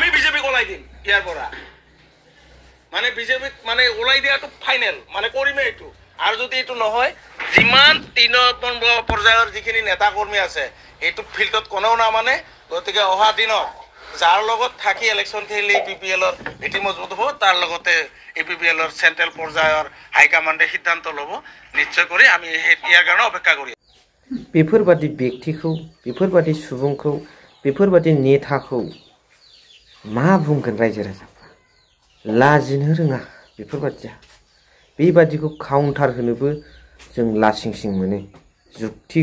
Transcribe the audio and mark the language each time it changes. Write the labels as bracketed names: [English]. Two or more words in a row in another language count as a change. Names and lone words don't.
[Assamese] বিজেপি ওলাই দিম ইয়াৰ পৰা মানে বিজেপিক মানে ওলাই দিয়াটো ফাইনেল মানে কৰিমে এইটো আৰু যদি এইটো নহয় যিমান 3 পৰ্যায়ৰ যিখিনি নেতা কৰ্মী আছে এইটো ফিল্ডত কোনেও নামানে গতিকে অহা দিনত যাৰ লগত থাকি ইলেকশ্যন খেলি BPL-ৰ ভেটি মজবুত হ'ব তাৰ লগতে APPL-ৰ চেন্ট্ৰেল পৰ্যায়ৰ হাইকমাণ্ডে সিদ্ধান্ত ল'ব নিশ্চয় কৰি আমি ইয়াৰ কাৰণে অপেক্ষা কৰি [Bodo] बेफोरबादि व्यक्तिखौ बेफोरबादि सुबुंखौ बेफोरबादि नेताखौ मा बुंगोन रायजो राजाफ्रा लाजिनो रोङा बेफोरबादिया बेबादिखौ काउन्टार होनोबो जों लासिंसिं मोनो जुक्ति